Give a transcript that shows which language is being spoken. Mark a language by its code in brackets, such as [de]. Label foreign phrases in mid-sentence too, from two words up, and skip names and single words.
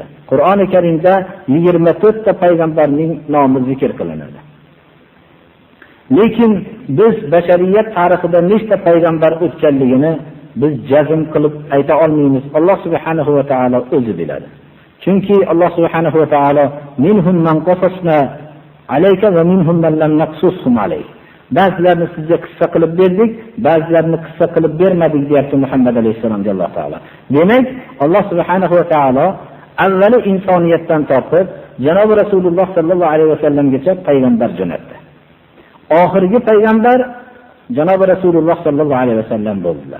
[uz] Qur'oni Karimda 24 ta payg'ambarning nomi zikr qilinadi. Lekin biz bashariyat tarixida nechta payg'ambar o'tganligini biz jazm qilib ayta olmaymiz. Alloh [ar] سبحانه وتعالى [uz] o'zi biladi. [ar] Chunki الله سبحانه وتعالى منهم من قصصنا عليك ومنهم من لم نقصص عليك. [uz] Ba'zilarini sizga qissa qilib berdik, ba'zilarini qissa qilib bermadik deyapti Muhammad alayhisalomga Alloh taolo. Demak, Alloh [ar] سبحانه وتعالى [uz] avvali insoniyatdan tortib janob Rasululloh [ar] صلى الله عليه وسلم [uz] payg'ambar jo'natdi. Oxirgi payg'ambar janob Rasululloh [ar] صلى الله عليه وسلم [uz] bo'ldilar.